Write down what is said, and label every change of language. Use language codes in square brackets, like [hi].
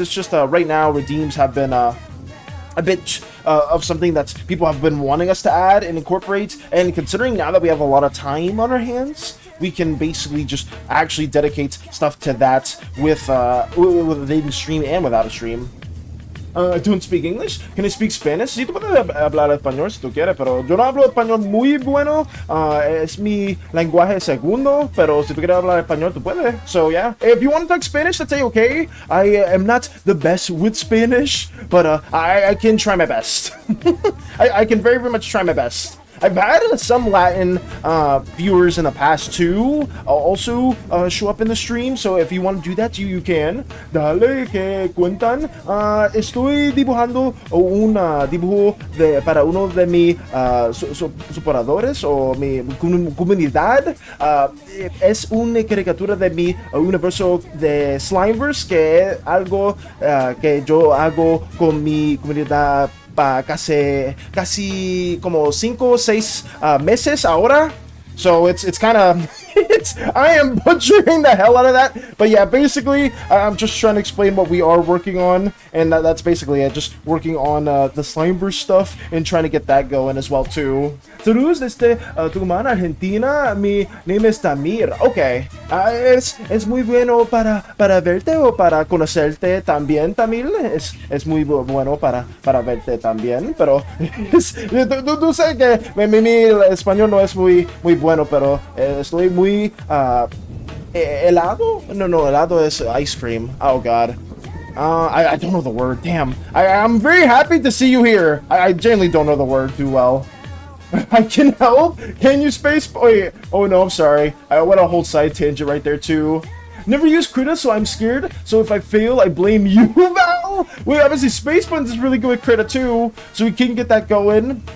[en] It's just right now redeems have been a bit of something that people have been wanting us to add and incorporate. And considering now that we have a lot of time on our hands, we can basically just actually dedicate stuff to that with a stream and without a stream. I don't speak English. Can I speak Spanish? [es] Sí, tú puedes hablar español si tú quieres, pero yo no hablo español muy bueno. Es mi lenguaje segundo, pero si tú quieres hablar español, tú puedes. [en] So, yeah. If you want to talk Spanish, that's okay. I am not the best with Spanish, but I can try my best. I can very, very much try my best. I've had some Latin viewers in the past too also show up in the stream, so if you want to do that, you can. [es] Dale, que cuentan. Estoy dibujando un dibujo para uno de mis supportadores o mi comunidad. Es una caricatura de mi universo de Slimeverse, que es algo que yo hago con mi comunidad casi como 5 o 6 meses ahora. [en] So it's kind of I am butchering the hell out of that, but yeah, basically I'm just trying to explain what we are working on, and that's basically it. Just working on the Slimeverse stuff and trying to get that going as well too. [es] Saludos desde Tucumán, Argentina. Mi name is Tamir. Okay, es muy bueno para verte o para conocerte también, Tamil. Es muy bueno para verte también, pero tú sabes que mi español no es muy bueno, pero estoy muy helado. [en] No, helado is ice cream. Oh god. I don't know the word. Damn. I'm very happy to see you here. I genuinely don't know the word too well. I can help. Can you space? Oh no, I'm sorry. I went a whole side tangent right there too. Never use Krita, so I'm scared. So if I fail, I blame you, Val. Wait, obviously Space Buns is really good with Krita too, so we can get that going.